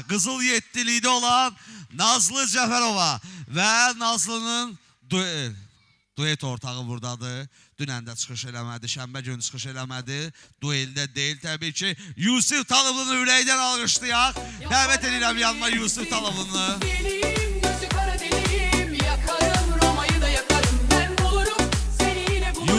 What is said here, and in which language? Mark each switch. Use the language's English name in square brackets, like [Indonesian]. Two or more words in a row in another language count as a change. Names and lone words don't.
[Azerbaijani] Qızıl yettilikdə olan Nazlı Cəfərova və Nazlının duet ortağı buradadır. Dünən də çıxış eləmədi, şənbə günü çıxış eləmədi. Dueldə deyil təbii ki. Yusif Talıblı'nı ürəkdən alqışlayaq. Dəvət edirəm yanıma Yusif Talıblı'nı. [Turkish] Deliyim, gözü kara deliyim, yakarım Roma'yı da yakarım, ben bulurum seni yine bulurum.